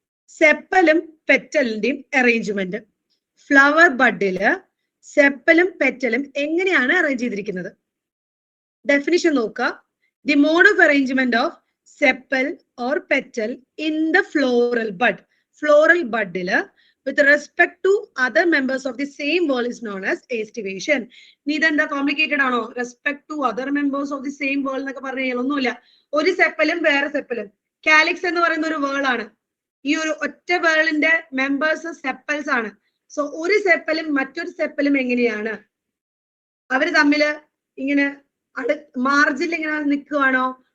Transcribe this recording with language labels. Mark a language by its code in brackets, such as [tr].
[ml] സെപ്പലും പെറ്റലിന്റെയും arrangement. Flower ബഡില് സെപ്പലും പെറ്റലും എങ്ങനെയാണ് arrange ചെയ്തിരിക്കുന്നത്? Definition നോക്കുക. [en] The mode of arrangement of sepal or petal in the floral bud. Floral ബഡില് with respect to other members of the same wall is known as estivation. [ml] നീ ഇതെന്താ complicated ആണോ? [en] respect to other members of the same whorl [ml] എന്നൊക്കെ പറഞ്ഞു കഴിഞ്ഞാൽ ഒന്നുമില്ല. ഒരു സെപ്പലും വേറെ സെപ്പലും. Calyx എന്ന് പറയുന്ന ഒരു വേൾ ആണ്. ഈ ഒരു ഒറ്റ വേളിന്റെ മെമ്പേഴ്സ് സെപ്പൽസ് ആണ്. സോ ഒരു സെപ്പലും മറ്റൊരു സെപ്പലും എങ്ങനെയാണ്? അവര് തമ്മില് ഇങ്ങനെ മാർജിനിൽ ഇങ്ങനെ നിൽക്കുവാണോ?